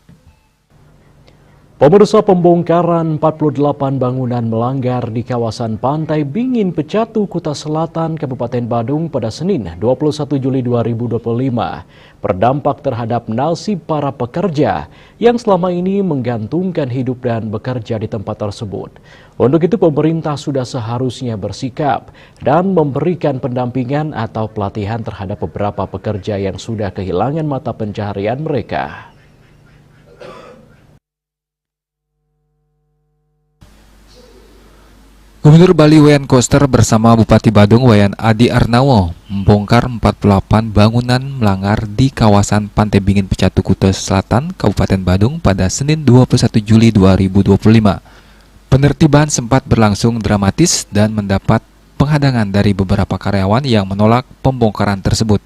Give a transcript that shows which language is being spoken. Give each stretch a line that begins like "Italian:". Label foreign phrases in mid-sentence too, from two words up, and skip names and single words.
Indonesian: Pemirsa, pembongkaran 48 bangunan melanggar di kawasan Pantai Bingin Pecatu, Kuta Selatan, Kabupaten Badung pada Senin 21 Juli 2025 berdampak terhadap nasib para pekerja yang selama ini menggantungkan hidup dan bekerja di tempat tersebut. Untuk itu, pemerintah sudah seharusnya bersikap dan memberikan pendampingan atau pelatihan terhadap beberapa pekerja yang sudah kehilangan mata pencaharian mereka. Gubernur Bali Wayan Koster bersama Bupati Badung Wayan Adi Arnawo membongkar 48 bangunan melanggar di kawasan Pantai Bingin Pecatu Kuta Selatan, Kabupaten Badung pada Senin 21 Juli 2025. Penertiban sempat berlangsung dramatis dan mendapat penghadangan dari beberapa karyawan yang menolak pembongkaran tersebut.